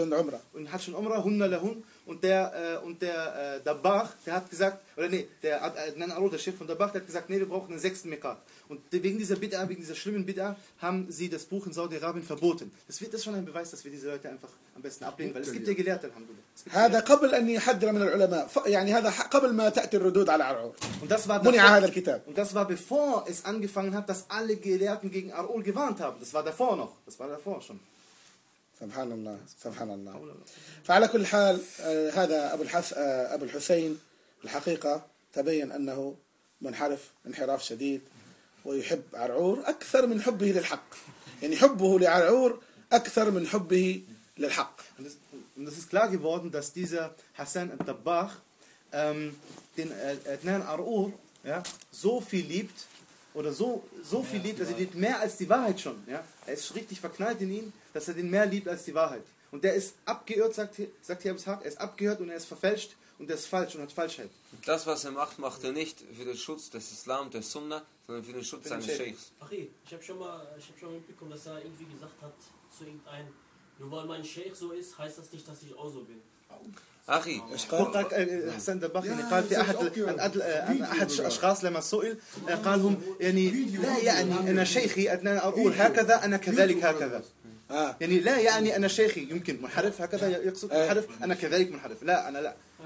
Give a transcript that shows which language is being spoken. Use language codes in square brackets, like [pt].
[de] und Umrah, [ar] Hunna lahun, [de] und der Dabbagh, der hat gesagt, oder nee, der Adnan Arour, der Chef von Dabbagh, der hat gesagt, nee, wir brauchen einen sechsten Miqat. Und wegen dieser Bid'ah, wegen dieser schlimmen Bid'ah, haben sie das Buch in Saudi-Arabien verboten. Das wird das schon ein Beweis, dass wir diese Leute einfach am besten ablehnen, weil es gibt ja Gelehrte, Alhamdulillah. [ar] هذا قبل أن يحذر من العلماء، يعني هذا قبل ما تأتي الردود على Arour. [de] Und das war davor, [ar] هذا الكتاب. [de] Und das war bevor es angefangen hat, dass alle Gelehrten gegen Arour gewarnt haben. Das war davor noch. Das war davor schon. [ar] سبحان الله سبحان الله. فعلى كل حال هذا أبو الحسين الحقيقة تبين أنه منحرف انحراف شديد ويحب عرعور أكثر من حبه للحق، يعني حبه لعرعور أكثر من حبه للحق. [de] Und es ist klar geworden, dass dieser Hassan al-Dabbagh den Adnan Arour so viel liebt oder so viel liebt, also liebt mehr als die Wahrheit schon. Ja, er ist richtig verknallt in ihn, dass er den mehr liebt als die Wahrheit. Und der ist abgeirrt, sagt hier Abu Ishaq, er ist abgehört und er ist verfälscht und er ist falsch und hat Falschheit. Das, was er macht, macht er nicht für den Schutz des Islam, der Sunna, sondern für den Schutz seines Scheichs. Ach, ich habe schon mal mitbekommen, dass er irgendwie gesagt hat zu irgendeinem, nur weil mein Scheich so ist, heißt das nicht, dass ich auch so bin. [ar] أخي هو قال حسن دباخي قال في أحد أشخاص لما سئل قالهم يعني لا يعني أنا شيخي أدنان أقول هكذا أنا كذلك هكذا يعني لا يعني أنا شيخي يمكن منحرف هكذا يقصد منحرف أنا كذلك منحرف لا أنا لا